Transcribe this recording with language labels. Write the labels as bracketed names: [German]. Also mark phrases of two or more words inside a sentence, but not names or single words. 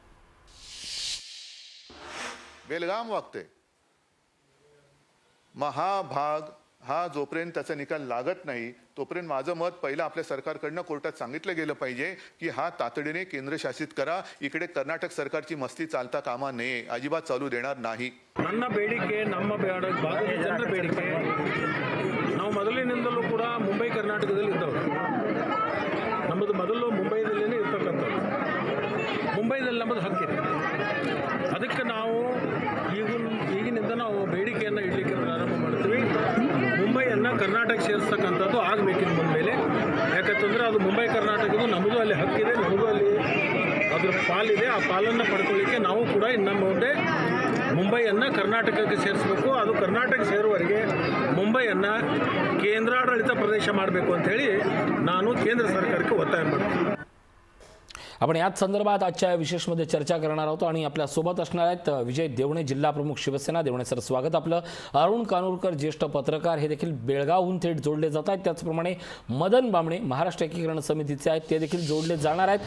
[Marathi] बेलगाम वागते महाभाग हा जोपर्यंत त्याचा निकाल लागत नाही तोपर्यंत माझं मत पहिलं आपल्या सरकारकडनं कोर्टात सांगितलं गेलं पाहिजे की हा तातडीने केंद्रशासित करा. इकडे कर्नाटक सरकारची मस्ती चालता कामा नये, अजिबात चालू देणार नाही. [Kannada] ನನ್ನ ಬೇಡಿಕೆ ನಮ್ಮ ಭಾಗದ ಜನರ ಬೇಡಿಕೆ. ನಾವು ಮೊದಲಿನಿಂದಲೂ ಕೂಡ ಮುಂಬೈ ಕರ್ನಾಟಕದಲ್ಲಿ ಇದ್ದವರು. ನಮ್ಮದು ಮೊದಲು ಮುಂಬೈದಲ್ಲೇ ಇರ್ತಕ್ಕಂಥದ್ದು. ಮುಂಬೈದಲ್ಲಿ ನಮ್ಮದು ಹಕ್ಕಿದೆ. ಅದಕ್ಕೆ ನಾವು ಈಗಿನಿಂದ ನಾವು ಬೇಡಿಕೆಯನ್ನು ಇಡಲಿಕ್ಕೆ ಪ್ರಾರಂಭ ಮಾಡ್ತೀವಿ. ಮುಂಬೈಯನ್ನು ಕರ್ನಾಟಕ ಸೇರಿಸ್ತಕ್ಕಂಥದ್ದು ಆಗಬೇಕಿನ್ನು ಮುಂದೆ. ಯಾಕಂತ ಅಂತಂದರೆ ಅದು ಮುಂಬೈ ಕರ್ನಾಟಕದ್ದು ನಮ್ಮದು ಅಲ್ಲಿ ಹಕ್ಕಿದೆ, ನಮಗೂ ಅಲ್ಲಿ ಅದ್ರ ಪಾಲಿದೆ. ಆ ಪಾಲನ್ನು ಪಡ್ಕೊಳ್ಳಿಕ್ಕೆ ನಾವು ಕೂಡ ಇನ್ನು ಮುಂದೆ ಮುಂಬೈಯನ್ನು ಕರ್ನಾಟಕಕ್ಕೆ ಸೇರಿಸಬೇಕು. ಅದು ಕರ್ನಾಟಕ ಸೇರುವವರೆಗೆ ಮುಂಬೈಯನ್ನು ಕೇಂದ್ರಾಡಳಿತ ಪ್ರದೇಶ ಮಾಡಬೇಕು ಅಂಥೇಳಿ ನಾನು ಕೇಂದ್ರ ಸರ್ಕಾರಕ್ಕೆ ಒತ್ತಾಯ ಮಾಡ್ತೀನಿ. [Marathi] आपण याच संदर्भात आजच्या विशेषमध्ये चर्चा करणार आहोत आणि आपल्या सोबत असणार आहेत विजय देवणे, जिल्हा प्रमुख शिवसेना. देवणे सर, स्वागत आपलं. अरुण कानूरकर, ज्येष्ठ पत्रकार, हे देखील बेळगावहून थेट जोडले जात आहेत. त्याचप्रमाणे मदन बामणे, महाराष्ट्र एकीकरण समितीचे आहेत, ते देखील जोडले जाणार आहेत.